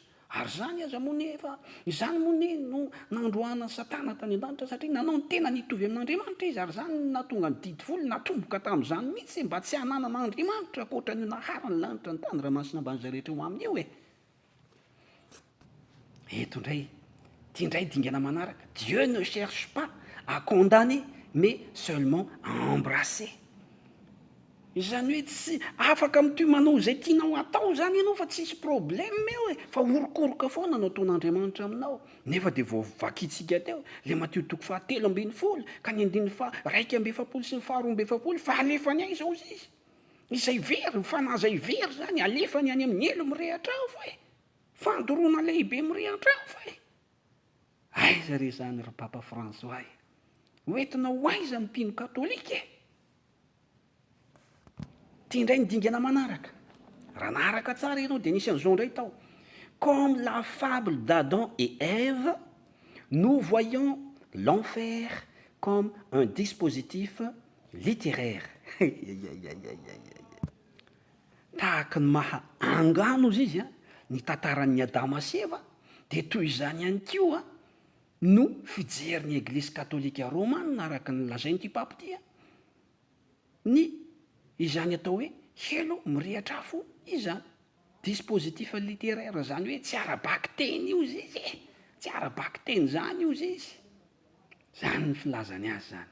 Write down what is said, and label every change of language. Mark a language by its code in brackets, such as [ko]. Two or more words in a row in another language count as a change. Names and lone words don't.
[mg] Ary zany aza moa nefa, izany moa no nandroana Satana tany an-danitra, satria nanao ny tena nitovy amin'Andriamanitra izy, ary zany natonga ny didy folo natomboka tamin'izany mihitsy mba tsy hananana Andriamanitra ankoatra ny nahara ny lanitra ny tany ranomasina ambany izay rehetra ho aminy eo e. Eto indray, tia indray dingana manaraka, [fr] Dieu ne cherche pas à condamner mais seulement à embrasser. [mg] Izany hoe tsy afaka mitomanao izay tianao atao zany ianao fa tsisy problème eo e, fa orokoroka foana no ataon'Andriamanitra aminao. Nefa dia vao vakitsika teo le Matthieu 7:10 ka ny 2:1 sy ny 2:7 fa alefany aiza ozy izy, izay very, fanaza ivery zany alefany any amin'ny elo mirehatra ao fa e, fandoroana lehibe mirehatra ao fa e. Aiza re zany ry Papa François, hoentina ho aiza ny mpino katolika e. tia indray nydingana manaraka raha naharaka tsara ianao de nisy an'izao indray tao. [fr] Comme la fable d'Adam et Ève, nous voyons l'enfer comme un dispositif littéraire. [mg] Tahaka ny maha angano izy ny tantaran'ny Adama sy Eva, de toy izany ihany koa no fijerin'ny Eglizy katolika romana araka ny lazain'ity pape ty ny izany atao hoe helo mirehatra afo izany [fr] dispositif littéraire, [mg] zany hoe tsy arabaky teny io izy tsy arabaky teny zany io izy zany ny filazany azy zany.